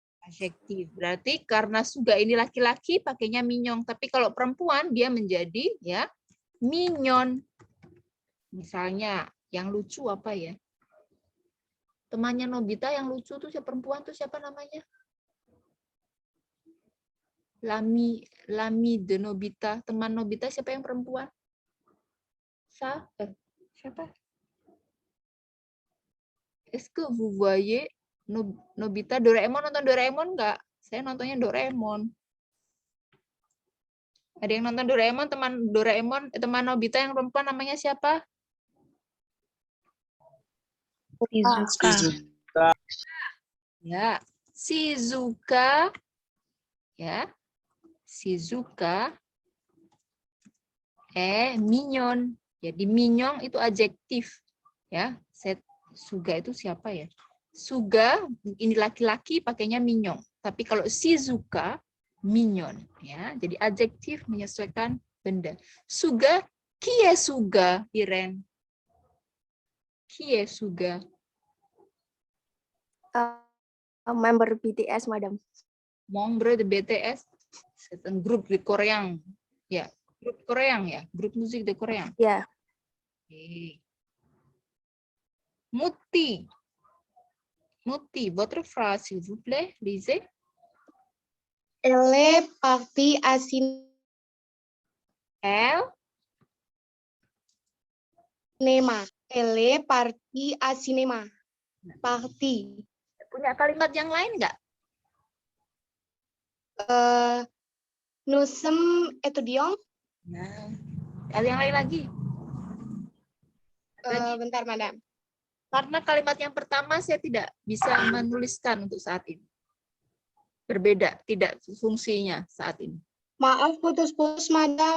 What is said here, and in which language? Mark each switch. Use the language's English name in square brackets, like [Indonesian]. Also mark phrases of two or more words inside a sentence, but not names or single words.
[Indonesian] Berarti karena Suga ini laki-laki pakainya mignon, tapi kalau perempuan dia menjadi ya mignon. Misalnya yang lucu apa ya? Temannya Nobita yang lucu tuh siapa, perempuan tuh siapa namanya? [French] L'ami de Nobita, [Indonesian] teman Nobita siapa yang perempuan? Siapa? [French] Est-ce que vous voyez Nobita? [Indonesian] Doraemon, nonton Doraemon nggak? Saya nontonnya Doraemon. Ada yang nonton Doraemon? Teman Nobita yang perempuan namanya siapa? Shizuka. Ya, Shizuka. Ya, Shizuka. Mignon. Jadi mignon itu adjektif. Ya, Suga itu siapa ya? Suga ini laki-laki pakainya mignon. Tapi kalau Shizuka mignon, ya. Jadi adjektif menyesuaikan benda. [French] Suga, qui est Suga, Irene? Qui est Suga? [Indonesian] Member BTS, Madam. [French] Membre de BTS, c'est un groupe de Korean. [Indonesian] Ya, grup Korean ya, grup musik de Korean. Ya. Okay. Muti. [French] Muti, votre phrase, s'il vous plaît, lisez. Elle est partie à cinéma. Elle est partie à cinéma. Partie. [Indonesian] Punya kalimat yang lain nggak? [French] Nous sommes étudiants. [Indonesian] Nah, ada yang lain lagi? Bentar, Madam. Karena kalimat yang pertama saya tidak bisa menuliskan untuk saat ini. Berbeda, tidak fungsinya saat ini. Maaf, putus-putus, Madam.